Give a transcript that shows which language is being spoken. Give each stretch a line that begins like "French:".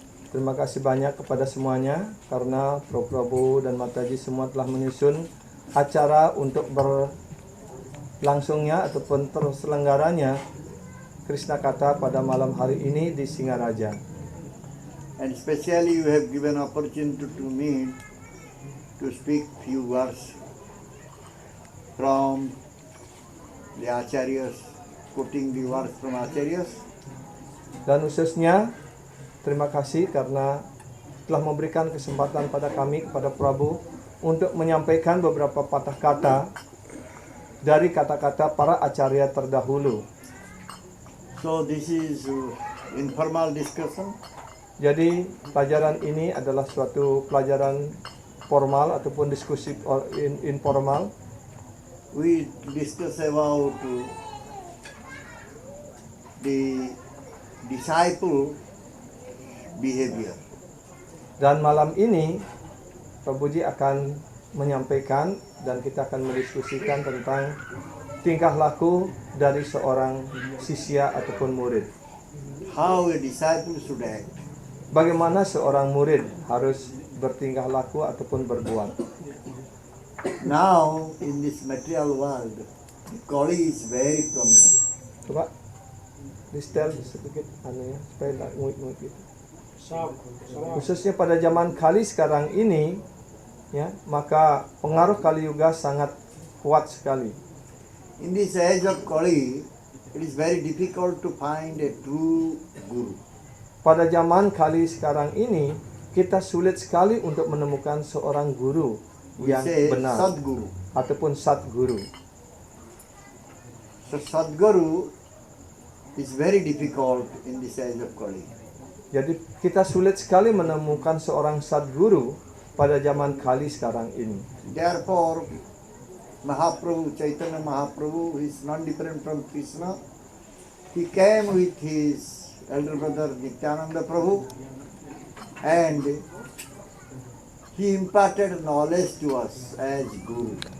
Indonesian: Terima kasih banyak kepada semuanya karena Prabhu dan Mataji semua telah menyusun acara untuk berlangsungnya ataupun terselenggaranya Krishna Katha pada malam hari ini di Singaraja.
English: And especially you have given opportunity to me to speak few words from the Acharyas, quoting the words from Acharyas.
Indonesian: Dan khususnya terima kasih karena telah memberikan kesempatan pada kami, kepada Prabhu, untuk menyampaikan beberapa patah kata dari kata-kata para acarya terdahulu.
English: So this is informal discussion.
Indonesian: Jadi pelajaran ini adalah suatu pelajaran formal ataupun diskusi informal.
English: We discuss about the disciple behavior.
Indonesian: Dan malam ini Prabhuji akan menyampaikan dan kita akan mendiskusikan tentang tingkah laku dari seorang sisya ataupun murid.
English: How a disciple should act.
Indonesian: Bagaimana seorang murid harus bertingkah laku ataupun berbuat.
English: Now in this material world, Kali is very prominent.
Indonesian: Coba di-stel sedikit anunya supaya tak nguit-nguit gitu. Khususnya pada zaman Kali sekarang ini, ya, maka pengaruh Kali Yuga sangat kuat sekali.
English: In this age of Kali, it is very difficult to find a true guru.
Indonesian: Pada zaman Kali sekarang ini, kita sulit sekali untuk menemukan seorang guru yang benar
English: Sadguru.
Indonesian: ataupun Satguru.
English: So Sadguru is very difficult in this age of Kali.
Indonesian: Jadi kita sulit sekali menemukan seorang Satguru pada zaman Kali sekarang ini.
English: Therefore, Mahaprabhu, Chaitanya Mahaprabhu is non different from Krishna. He came with his elder brother Nityananda Prabhu and he imparted knowledge to us as Guru.